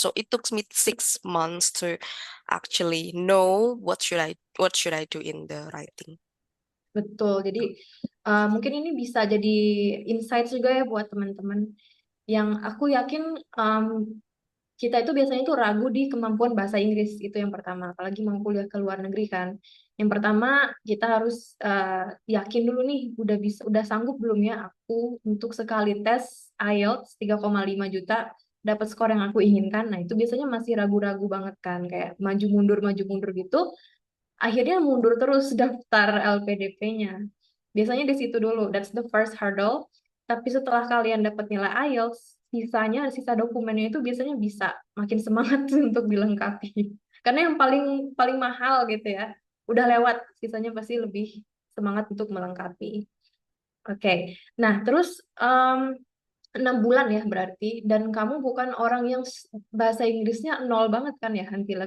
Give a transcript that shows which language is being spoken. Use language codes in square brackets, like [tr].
[en] So it took me 6 months to actually know what should I do in the writing. [id] Betul. Jadi mungkin ini bisa jadi insight juga ya buat teman-teman. Yang aku yakin kita itu biasanya tuh ragu di kemampuan bahasa Inggris itu yang pertama. Apalagi mau kuliah ke luar negeri kan. Yang pertama kita harus yakin dulu nih udah sanggup belum ya aku untuk sekali tes IELTS 3,5 juta dapat skor yang aku inginkan. Nah itu biasanya masih ragu-ragu banget kan. Kayak maju mundur gitu akhirnya mundur terus daftar LPDP-nya. Biasanya di situ dulu, [en] that's the first hurdle. [id] Tapi setelah kalian dapat nilai IELTS, sisa dokumennya itu biasanya bisa makin semangat untuk dilengkapi. Karena yang paling paling mahal gitu ya, udah lewat, sisanya pasti lebih semangat untuk melengkapi. Oke, nah terus 6 bulan ya berarti, dan kamu bukan orang yang bahasa Inggrisnya nol banget kan ya, Hantila?